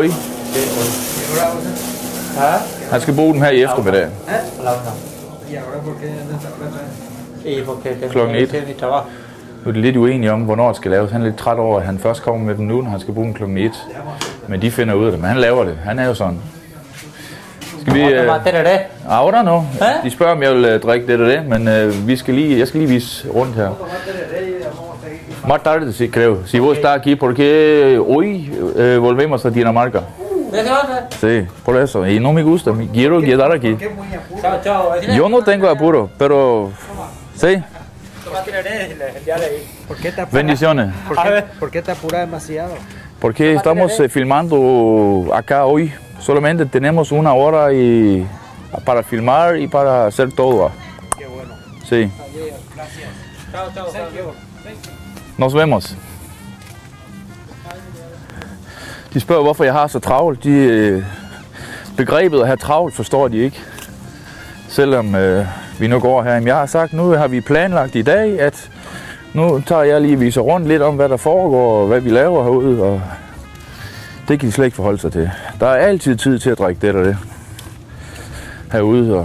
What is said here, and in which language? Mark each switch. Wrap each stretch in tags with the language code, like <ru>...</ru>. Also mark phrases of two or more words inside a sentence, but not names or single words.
<da>Han skal bruge dem her i eftermiddag. Klokken 1. Nu er de lidt uenige om, hvornår det skal laves. Han er lidt træt over, at han først kommer med dem nu, når han skal bruge dem klokken 1. Men de finder ud af det, men han laver det. Han er jo sådan. Skal vi...</da> <es>Ahora no.</es> <da>De spørger, om jeg vil drikke det, men jeg skal lige vise rundt her.</da> <es>Más tarde, sí, creo. Si vos estás aquí, porque hoy volvemos a Dinamarca. Sí, por eso. Y no me gusta. Quiero quedar aquí. Yo no tengo apuro, pero... Sí. Bendiciones. ¿Por qué te apuras demasiado? Porque estamos filmando acá hoy. Solamente tenemos una hora para filmar y para hacer todo. Qué bueno. Sí. Gracias. Chao. Nos vemos.</es> <da>De spørger, hvorfor jeg har så travlt. Begrebet at have travlt forstår de ikke. Selvom vi nu går her. Jeg har sagt, nu har vi planlagt i dag, at nu tager jeg lige viser rundt lidt om, hvad der foregår og hvad vi laver herude. Og det kan de slet ikke forholde sig til. Der er altid tid til at drikke det og det herude.</da>